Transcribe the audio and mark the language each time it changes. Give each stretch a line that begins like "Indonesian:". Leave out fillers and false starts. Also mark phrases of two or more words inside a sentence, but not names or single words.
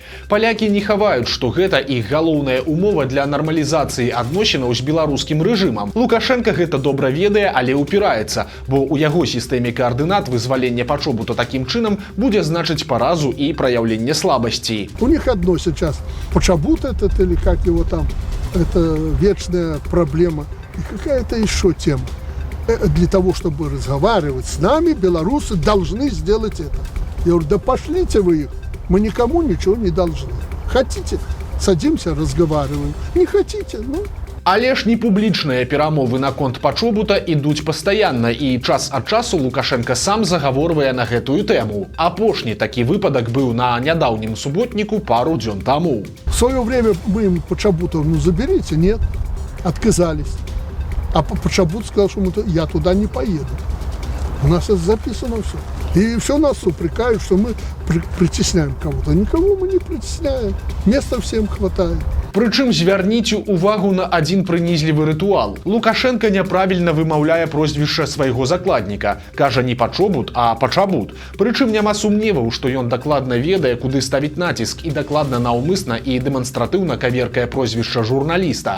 Belarusian: Палякі не хаваюць, што гэта іх галоўная умова для нармалізацыі адносінаў з беларускім рэжымам. Лукашенка гэта добра ведае, але ўпіраецца, бо ў яго сістэме каардынат вызвалення Пачобута такім чынам будзе значыць паразу і праяўленне слабасцей.
Russian: У них одно сейчас. Почобут этот или как его там, это вечная проблема. И какая-то еще тема. Для того, чтобы разговаривать с нами, белорусы должны сделать это. Я говорю, да пошлите вы их, мы никому ничего не должны. Хотите, садимся, разговариваем. Не хотите, ну...
Belarusian: Але ж непублічныя перамовы наконт пачобута ідуць пастаянна, і час ад часу Лукашенко сам загаворвае на гэтую тэму. Апошні такі выпадак быў на нядаўнім суботніку пару дзён таму.
Russian: В свое время мы им Почобутов, заберите, нет, отказались. А Почобут сказал, что я туда не поеду. У нас это записано все. И все нас упрекают, что мы притесняем кого-то. Никого мы не притесняем. Места всем хватает.
Belarusian: Прычым звярніце ўвагу на адзін прынізлівы рытуал. Лукашенко няправільна вымаўляе прозвішча свайго закладніка. Кажа не Пачобут, а Пачабут. Прычым няма сумневаў, што ён дакладна ведае, куды ставіць націск і дакладна наўмысна і дэманстратыўна каверкае прозвішча журналіста.